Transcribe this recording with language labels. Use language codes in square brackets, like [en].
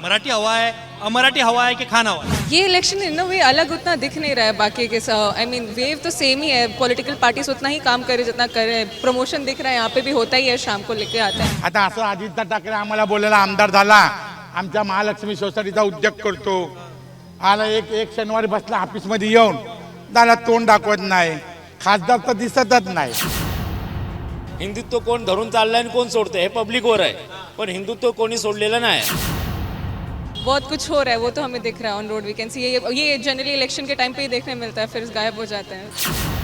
[hi] मराठी हवा है, अमराठी हवा है कि खान हवा है? ये इलेक्शन इन वे अलग उतना दिख नहीं रहा है बाकी के. [en] I mean [hi] वेव तो सेम ही है, पॉलिटिकल पार्टीज उतना ही काम करे जितना करे. प्रमोशन दिख रहा है यहाँ पे भी होता ही है, शाम को लेके आता है. [mr] आता असं आदित्य ठाकरे आम्हाला बोलायला आमदार झाला, आमच्या महालक्ष्मी सोसायटीचा उद्योग करतो, आला एक शनिवारी बसला ऑफिसमध्ये येऊन, त्याला तोंड दाखवत नाही, खासदार तर दिसतच नाही. हिंदुत्व कोण धरून चाललंय आणि कोण सोडतंय हे पब्लिकवर आहे, पण हिंदुत्व कोणी सोडलेलं नाही. [hi] बहुत कुछ हो रहा है, वो तो हमें दिख रहा है on road. [en] we can see [hi] ये जनरली इलेक्शन के टाइम पे ही देखने मिलता है, फिर गायब हो जाता है.